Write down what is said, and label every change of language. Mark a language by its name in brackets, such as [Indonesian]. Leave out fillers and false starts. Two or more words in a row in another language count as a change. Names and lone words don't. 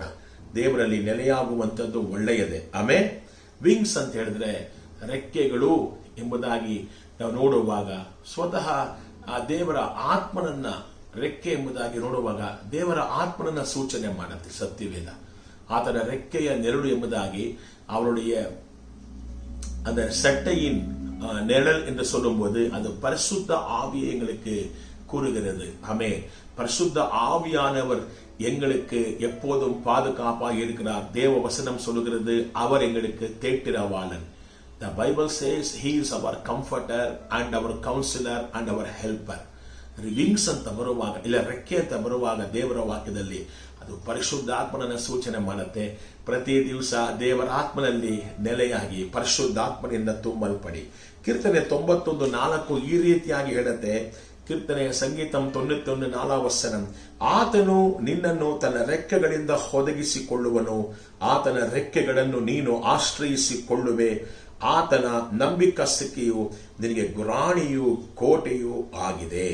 [Kannada] ದೇವರಲ್ಲಿ ನೆಲೆಯಾಗುವಂಥದ್ದು ಒಳ್ಳೆಯದೇ. ಆಮೇಲೆ ವಿಂಗ್ಸ್ ಅಂತ ಹೇಳಿದ್ರೆ ರೆಕ್ಕೆಗಳು ಎಂಬುದಾಗಿ ನಾವು ನೋಡುವಾಗ ಸ್ವತಃ ಆ ದೇವರ ಆತ್ಮನನ್ನ ರೆಕ್ಕೆ ಎಂಬುದಾಗಿ ನೋಡುವಾಗ ದೇವರ ಆತ್ಮನನ್ನ ಸೂಚನೆ ಮಾಡುತ್ತೆ ಸತ್ಯವೇದ. ಆತನ ರೆಕ್ಕೆಯ ನೆರಳು ಎಂಬುದಾಗಿ [Tamil] அவருடைய அந்த சட்டையின் நிழல் என்று சொல்லும்போது அது பரிசுத்த ஆவியை எங்களுக்கு கூறுகிறது. ஆமே, பரிசுத்த ஆவியானவர் எங்களுக்கு எப்போதும் பாதுகாப்பாக இருக்கிறார். தேவ வசனம் சொல்லுகிறது அவர் எங்களுக்கு தேற்றிரவாளன். [English] The Bible says he is our comforter and our counselor and our helper. [Kannada] ವಿಂಗ್ಸ್ ಅಂತ ಬರುವಾಗ ಇಲ್ಲ ರೆಕ್ಕೆ ಅಂತ ಬರುವಾಗ ದೇವರ ವಾಕ್ಯದಲ್ಲಿ ಅದು ಪರಿಶುದ್ಧಾತ್ಮನ ಸೂಚನೆ ಮಾಡುತ್ತೆ. ಪ್ರತಿ ದಿವಸ ದೇವರ ಆತ್ಮನಲ್ಲಿ ನೆಲೆಯಾಗಿ ಪರಿಶುದ್ಧಾತ್ಮನಿಂದ ತುಂಬಲ್ಪಡಿ. ಕೀರ್ತನೆ 91:4 ಈ ರೀತಿಯಾಗಿ ಹೇಳುತ್ತೆ. ಕೀರ್ತನೆ ಸಂಗೀತಂ 91:4 ಆತನು ನಿನ್ನನ್ನು ತನ್ನ ರೆಕ್ಕೆಗಳಿಂದ ಒದಗಿಸಿಕೊಳ್ಳುವನು, ಆತನ ರೆಕ್ಕೆಗಳನ್ನು ನೀನು ಆಶ್ರಯಿಸಿಕೊಳ್ಳುವೆ, ಆತನ ನಂಬಿಕಸ್ತಿಕೆಯು ನಿನಗೆ ಗುರಾಣಿಯೂ ಕೋಟೆಯೂ ಆಗಿದೆ.